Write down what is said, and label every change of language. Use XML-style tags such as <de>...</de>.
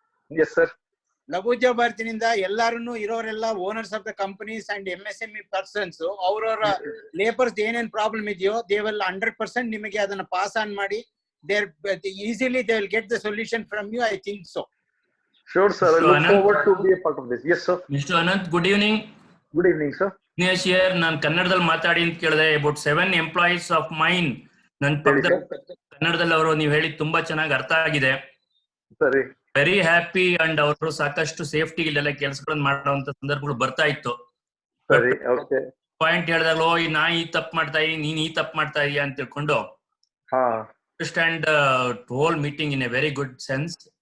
<en>Yes sir.</en> <kn>ಲಘುದ್ಯೋಗ ಭಾರತಿನಿಂದ ಎಲ್ಲಾರು ಇರೋರೆಲ್ಲ owners of the companies and MSME persons ಅವರವರ ಲೇಬರ್ಸ್ ಏನೇನ್ ಪ್ರಾಬ್ಲಮ್ ಇದೆಯೋ ದೇ ವಿಲ್ 100% ನಿಮಗೆ ಅದನ್ನ ಪಾಸ್ ಆನ್ ಮಾಡಿ</kn> <en>Easily they will get the solution from you. I think so. Sure, sir. I look forward to be a part of this. Yes, sir. Mr. Anant, good evening. Good evening, sir. Dinesh here.</en> <kn>ನಾನು ಕನ್ನಡದಲ್ಲಿ ಮಾತಾಡಿ ಅಂತ ಕೇಳಿದೆ.</kn> <en>about 7 employees of mine.</en> <kn>ನನ್ನ ಪಕ್ಕದ ಕನ್ನಡದಲ್ಲಿ ಅವರು ನೀವು ಹೇಳಿ ತುಂಬಾ ಚೆನ್ನಾಗಿ ಅರ್ಥ ಆಗಿದೆ. ಸರಿ. ವೆರಿ ಹ್ಯಾಪಿ ಅಂಡ್ ಅವರು ಸಾಕಷ್ಟು ಸೇಫ್ಟಿ ಇಲ್ಲೆಲ್ಲ ಕೆಲಸಗಳನ್ನು ಮಾಡುವಂತ ಸಂದರ್ಭಗಳು ಬರ್ತಾ ಇತ್ತು. ಸರಿ. ಓಕೆ. ಪಾಯಿಂಟ್ ಹೇಳಿದಾಗಲೋ ನಾ ಈ ತಪ್ಪು ಮಾಡ್ತಾ ಇದೀನಿ, ನೀನ್ ಈ ತಪ್ಪು ಮಾಡ್ತಾ ಇದೀಯ ಅಂತ ತಿಳ್ಕೊಂಡು</kn> <en>Understand whole meeting in a very good sense.</en>